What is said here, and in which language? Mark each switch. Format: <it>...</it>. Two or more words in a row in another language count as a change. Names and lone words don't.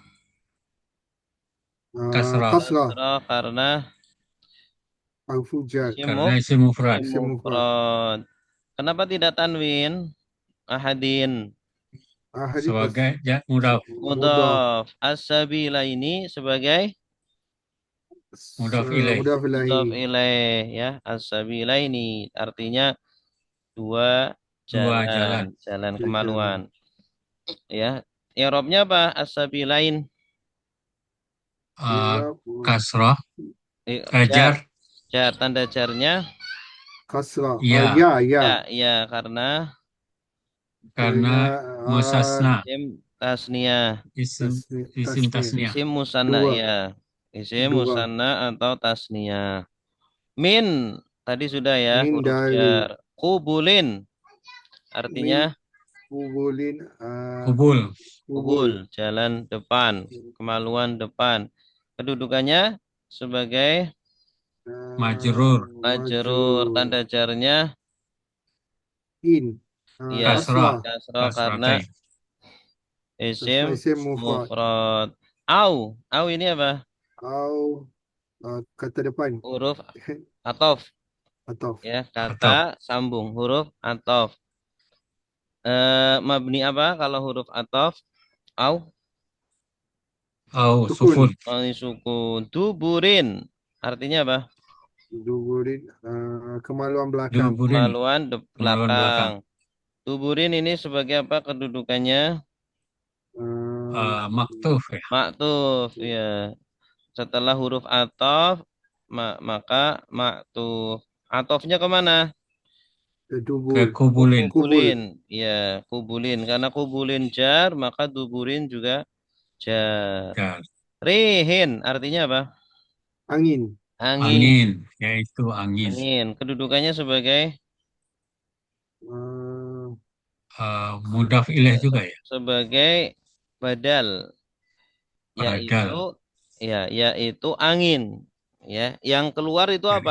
<id>Kasrah. Kasrah, kasrah karena harfu jar. isim Karena isi mufrad. Isim mufrad. mufrad. Kenapa tidak tanwin? Ahadin. Ahadi pas Sebagai ya mudaf. mudaf. Mudhaf. As-sabila ini sebagai Mudaf ilaih. Mudaf mudhaf ilahi. ilaih ya. As-sabila ini artinya dua Dua jalan. jalan Dua kemaluan. Ya. I'rabnya apa? As-sabilain. Irab, Kasrah. Jar. Jar. Jar. Tanda jarnya kasrah. Ya. Ya, ya karena Karena musasna. isim tasniyah. Isim tasniah. tasniah. Isim musanna Dua. ya. Isim Dua. musanna atau tasniyah. Min tadi sudah ya Min huruf dari. jar. Kubulin Min artinya kubulin. Kubul. kubul jalan depan, kemaluan depan. Kedudukannya sebagai Majrur. majrur, tanda jarnya In. ya Kasrah. kasrah karena Kasratain. isim Isim mufrad. mufrad. Au ini apa? Au kata depan. Huruf atof Atau ya, kata Atau. sambung huruf atof. Mabni apa kalau huruf atof? Au Au sukun. sukun. mabni sukun. Duburin artinya apa? Duburin kemaluan belakang. Duburin. Kemaluan Kemaluan belakang. belakang. Duburin ini sebagai apa kedudukannya? Maktuf ya. Maktuf ya. Setelah huruf atof maka maktuf. Atofnya kemana? Ke Dubur. kubulin. Kubulin. Ya, kubulin. Karena kubulin jar, maka duburin juga jar. Jar. Rihin artinya apa? Angin. Angin. Angin. Yaitu angin. Angin. Kedudukannya sebagai Mudaf ilaih juga ya. sebagai badal, Badal. yaitu angin. Ya, yang keluar itu apa?</id>